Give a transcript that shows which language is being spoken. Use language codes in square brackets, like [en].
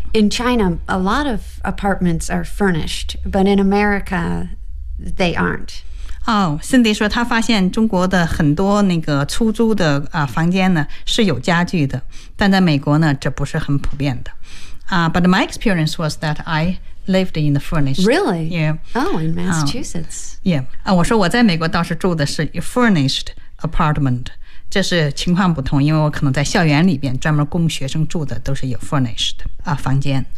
[en] In China, a lot of apartments are furnished, but in America, they aren't. [zh] Oh, Cindy 说她发现中国的很多那个出租的、房间呢是有家具的，但在美国呢这不是很普遍的。 [en] But my experience was that I lived in the furnished. Really? Yeah. Oh, in Massachusetts. [zh] Yeah. 我说我在美国倒是住的是 furnished apartment. 这是情况不同，因为我可能在校园里边专门供学生住的都是有 furnished、房间。